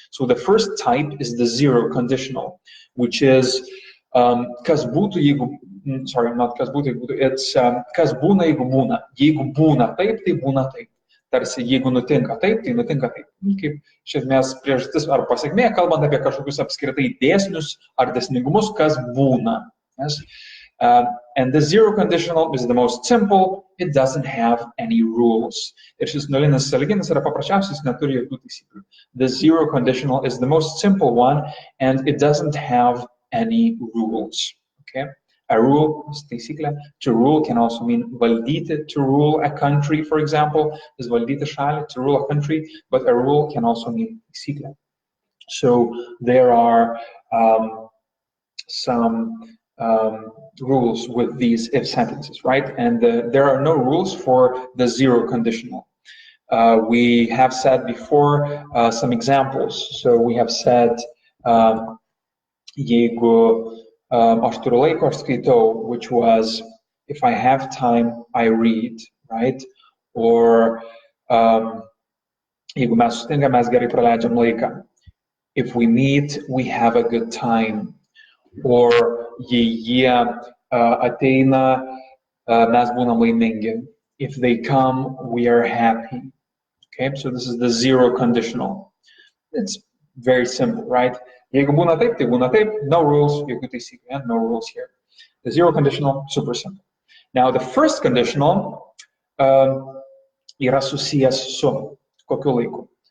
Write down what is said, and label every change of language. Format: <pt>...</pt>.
<en>So the first type is the zero conditional, which is</en> <lt>kas būtų, jeigu,</lt> <en>sorry, not</en> <lt>kas būtų, jeigu būtų,</lt> <en>it's</en> <lt>kas būna, jeigu būna. Jeigu būna taip, tai būna taip. Tarsi, jeigu nutinka taip, tai nutinka taip. Kaip iš esmės priežastis ar pasekmė, kalbant apie kažkokius apskritai dėsnius ar dėsningumus, kas būna.</lt> <en>Yes? And the zero conditional is the most simple. It doesn't have any rules.</en> <lt>Ir šis nulinis sąlyginis yra paprasčiausias, neturi jokių taisyklių.</lt> <en>The zero conditional is the most simple one, and it doesn't have any rules. Okay? A rule is taisyklė. To rule can also mean valdyti, to rule a country, for example, is</en> <lt>valdyti šalį,</lt> <en>to rule a country, but a rule can also mean taisyklė. So there are some rules with these if sentences, right? And there are no rules for the zero conditional. We have said before some examples. So we have said,</en> <lt>jeigu aš turiu laiko, aš skaitau,</lt> <en>which was, if I have time, I read, right?</en> <lt>Or jeigu mes sutinkam, mes gerai praleidžiam laiką.</lt> <en>If we meet, we have a good time. Or</en> <lt>jei jie ateina, mes būnam laimingi.</lt> <en>If they come, we are happy. Okay, so this is the zero conditional. It's very simple, right?</en> <lt>Jeigu būna taip, tai būna taip,</lt> <en>no rules,</en> <lt>jokių taisyklių,</lt> <en>no rules here. The zero conditional, super simple. Now the first conditional</en> <lt>yra susijęs su kokiu laiku.</lt>